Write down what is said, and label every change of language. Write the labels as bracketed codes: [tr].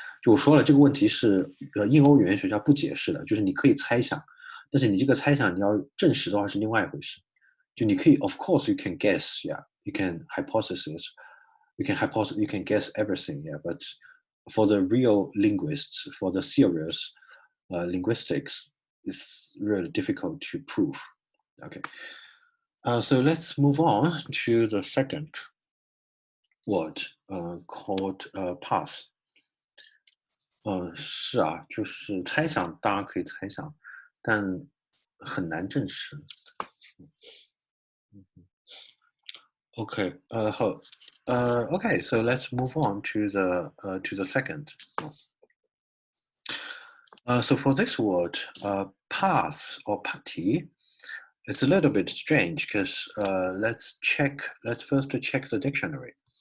[zh] 就我说了，这个问题是印欧语言学家不解释的，就是你可以猜想，但是你这个猜想你要证实的话是另外一回事。就你可以 [en] ，of course you can guess, you can hypothesis, you can guess everything, but for the real linguists, for the serious linguistics, it's really difficult to prove. Okay, so let's move on to the second word called pass. [zh] 是啊，就是猜想，当然可以猜想，但很难证实。 [en] Okay, okay, so let's move on to the second. So for this word, path or pati, it's a little bit strange because let's first check the dictionary.